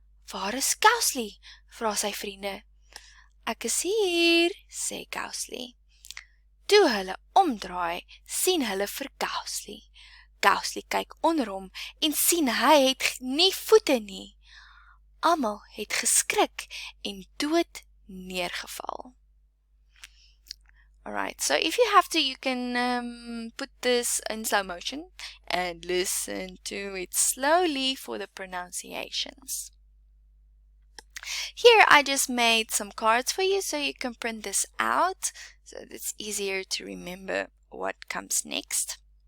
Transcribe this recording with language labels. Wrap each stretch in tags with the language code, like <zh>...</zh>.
<af>Waar is Gousley? Vra sy vriende. Ek is hier, sê Gousley. Toe hulle omdraai, sien hulle vir Gousley. Gousley kyk onder hom en sien hy het nie voete nie. Almal het geskrik en dood neergeval.</af> <en>Alright, so if you have to, you can put this in slow motion and listen to it slowly for the pronunciations. Here I just made some cards for you so you can print this out, so it's easier to remember what comes next.</en>